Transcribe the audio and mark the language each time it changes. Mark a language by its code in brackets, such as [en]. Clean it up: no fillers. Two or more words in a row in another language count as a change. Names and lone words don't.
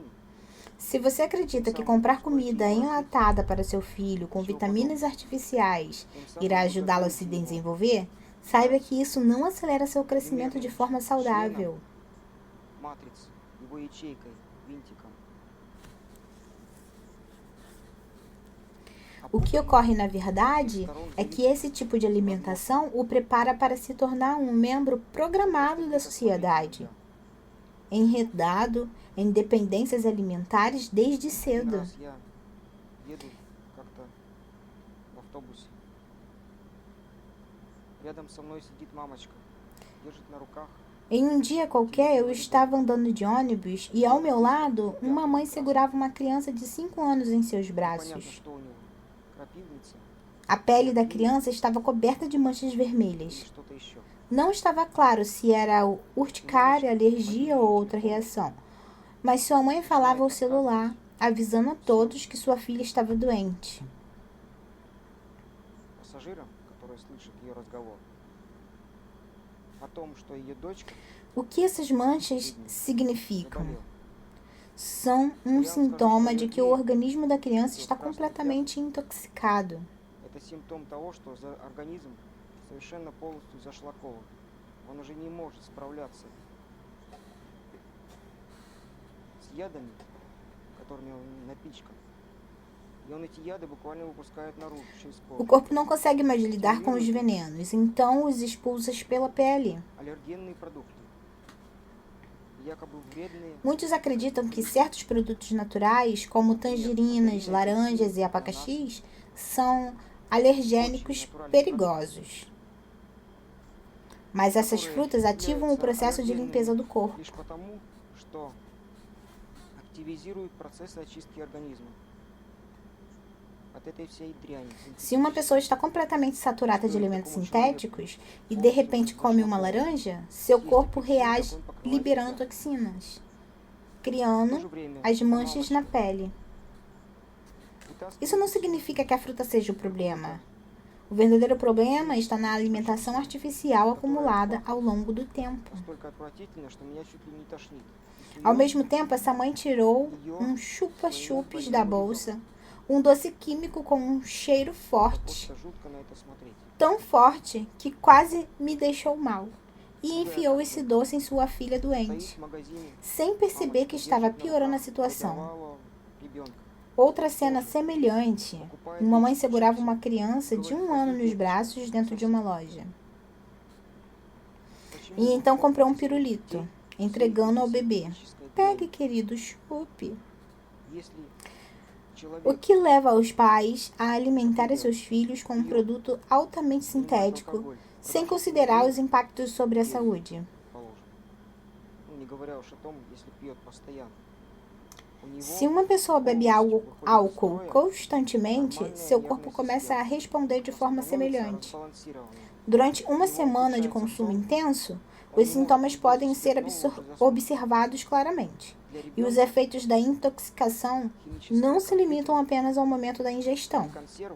[pt] Se você acredita que comprar comida enlatada para seu filho com vitaminas artificiais [ru] тем самым [pt] irá [ru] вы [pt] ajudá-lo a [ru] готовите [pt] se [ru] его [pt] desenvolver, Saiba que isso não acelera seu crescimento de forma saudável. [ru] матрицы, его ячейкой, винтиком. [pt] O que ocorre na verdade é que esse tipo de alimentação o prepara para se tornar um membro programado da sociedade, enredado em dependências alimentares desde [ru] Один [pt] cedo. [ru] раз я еду как-то в автобусе. Рядом со мной сидит мамочка, держит на руках. [pt] Em um dia qualquer, eu estava andando de ônibus e, ao meu lado, uma mãe segurava uma criança de 5 anos em seus [ru] Понятно, [pt] braços. [ru] что у него крапивница [pt] A pele da criança estava coberta de manchas [ru] или [pt] vermelhas. [ru] что-то еще. [pt] Não estava claro se era urticária, alergia ou outra reação, mas sua mãe falava ao celular, avisando a todos que sua filha estava doente. [ru] Пассажирам, которые слышат ее разговор, о том, что ее дочка [pt] O que essas manchas significam? [ru] заболела. [pt] São um sintoma de que o organismo da criança está completamente intoxicado. [ru] Это симптом того, что организм совершенно полностью зашлакован. Он уже не может справляться с ядами, которыми он напичкан. И он эти яды буквально выпускает наружу через [pt] O [ru] кожу. [pt] corpo não consegue mais lidar com os venenos, então os expulsa pela pele. [ru] Аллергенные продукты. Якобы вредные. [pt] Muitos acreditam que certos produtos naturais, como tangerinas, laranjas e abacaxis, são alergênicos perigosos. Mas essas frutas ativam o processo de limpeza do corpo. [ru] Лишь потому, что активизируют процессы очистки организма от этой всей дряни. [pt] Se uma pessoa está completamente saturada de alimentos sintéticos e de repente come uma laranja, seu corpo reage liberando toxinas, [ru] В то [pt] criando [ru] же время [pt] as manchas na pele. [ru] вытаскивает [pt] Isso não significa que a fruta seja o problema. O verdadeiro problema está na alimentação artificial acumulada ao longo do tempo. [ru] настолько отвратительно, что меня чуть ли не тошнит. И [pt] Ao [ru] суёт [pt] mesmo tempo, essa mãe tirou um chupa-chupes da bolsa, um doce químico com um cheiro forte, [ru] просто жутко на это смотреть. [pt] tão forte que quase me deixou mal, e enfiou esse doce em sua filha [ru] Стоит [pt] doente, [ru] в магазине, [pt] sem perceber que estava [ru] держит на [pt] piorando a [ru] руках [pt] situação. [ru] годовалого ребенка. [pt] Outra cena semelhante, uma mãe segurava uma criança de 1 ano nos braços dentro de uma loja. [ru] Почему [pt] E então comprou um pirulito, [ru] детей [pt] entregando ao bebê. [ru] физическое [pt] Pegue, [ru] деяние? [pt] querido, chupe. [ru] Если [pt] O [ru] человек [pt] que leva os pais a alimentar seus filhos com um produto altamente [ru] принимает [pt] sintético, [ru] алкоголь, [pt] sem [ru] продолжает [pt] considerar [ru] пить, [pt] os impactos sobre a saúde? [ru] положим. Ну, не говоря уж о том, если пьет постоянно. У него [pt] Se uma pessoa bebe [ru] полностью выходит из [pt] álcool [ru] строя [pt] constantemente, [ru] нормальная [pt] seu [ru] нервная [pt] corpo começa a [ru] система. [pt] responder de [ru] Она [pt] forma [ru] становится [pt] semelhante. [ru] разбалансированной. [pt] Durante uma semana de consumo intenso, os sintomas podem ser observados claramente. [ru] Для [pt] E os [ru] ребенка [pt] efeitos da intoxicação [ru] химическая [pt] não se limitam [ru] конфликт [pt] apenas ao momento da ingestão. [ru] консерва